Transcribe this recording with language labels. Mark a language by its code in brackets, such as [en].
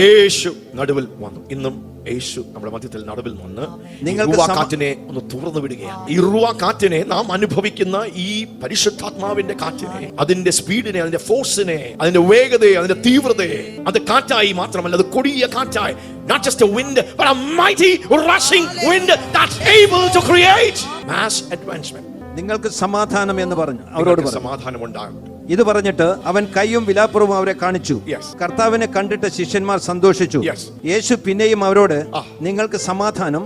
[ml] യേശു നടുവിൽ വന്നു. ഇന്നും യേശു നമ്മുടെ മധ്യത്തിൽ നടുവിൽ വന്ന് കാറ്റിനെ ഒന്ന് തുറന്നു വിടുകയാണ്. ഈ റുവാ കാറ്റിനെ, നാം അനുഭവിക്കുന്ന ഈ പരിശുദ്ധാത്മാവിന്റെ കാറ്റിനെ, അതിന്റെ സ്പീഡിനെ, അതിന്റെ ഫോഴ്സിനെ, അതിന്റെ വേഗതയെ, അതിന്റെ തീവ്രതയെ, അത് കാറ്റായി മാത്രമല്ല, അത് കൊടിയ കാറ്റായി. [en] Not just a wind, but a mighty rushing wind that's able to create mass advancement. [ml] നിങ്ങൾക്ക് സമാധാനം എന്ന് പറഞ്ഞു അവരോട് സമാധാനം ഉണ്ടാകും. ഇത് പറഞ്ഞിട്ട് അവൻ കൈയും വിലാപ്പുറവും അവരെ കാണിച്ചു. കർത്താവിനെ കണ്ടിട്ട് ശിഷ്യന്മാർ സന്തോഷിച്ചു. യേശു പിന്നെയും അവരോട് നിങ്ങൾക്ക് സമാധാനം.